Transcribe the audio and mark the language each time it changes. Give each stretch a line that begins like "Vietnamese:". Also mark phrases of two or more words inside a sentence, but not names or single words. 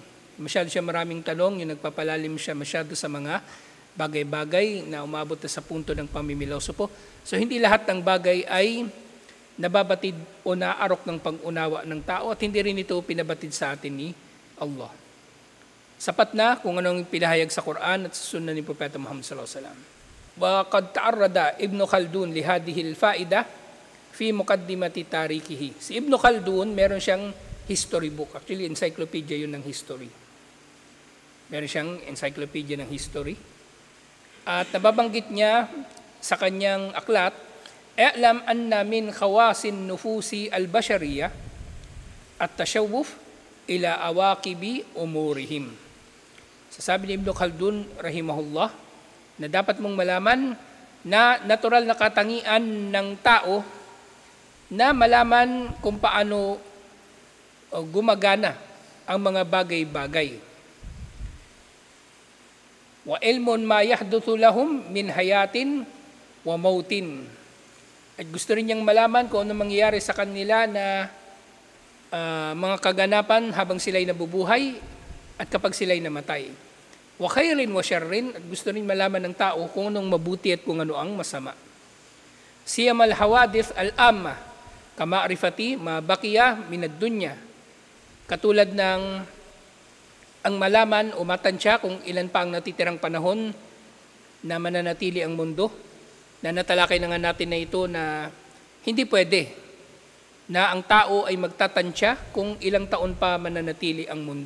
Filipino: Masyado siya maraming tanong, yung nagpapalalim siya masyado sa mga bagay-bagay na umabot na sa punto ng pamimiloso po. So hindi lahat ng bagay ay nababatid o naarok ng pag-unawa ng tao at hindi rin ito pinabatid sa atin ni Allah. Sapat na kung anong pinahayag sa Quran at sa sunnah ni Propeta Muhammad
Arabic: صلى الله عليه وسلم. وقد تعرض ابن خلدون لهذه الفائدة في مقدمة تاريخه.
Filipino: Si Ibn Khaldun meron siyang
English: history book.
Filipino: Actually, encyclopedia yun ng history. Meron siyang encyclopedia ng history. At nababanggit niya sa kanyang aklat,
Arabic: "اعلم أن من خواص النفوس البشرية التشوف إلى عواقب أمورهم."
Filipino: Sasabi ni Ibn Khaldun, rahimahullah, na dapat mong malaman na natural na katangian ng tao na malaman kung paano gumagana ang mga bagay-bagay.
Arabic: وعلم ما يحدث لهم من حياة وموت.
Filipino: At gusto rin niyang malaman kung ano mangyayari sa kanila na mga kaganapan habang sila'y nabubuhay at kapag sila'y namatay.
Arabic: وخير وشر.
Filipino: At gusto rin malaman ng tao kung anong mabuti at kung ano ang masama.
Arabic: سيما الحوادث العامة كمعرفة ما بقي من الدنيا.
Filipino: Katulad ng ang malaman o matansya kung ilan pa ang natitirang panahon na mananatili ang mundo, na natalakay na nga natin na ito na hindi pwede na ang tao ay magtatansya kung ilang taon pa mananatili ang mundo.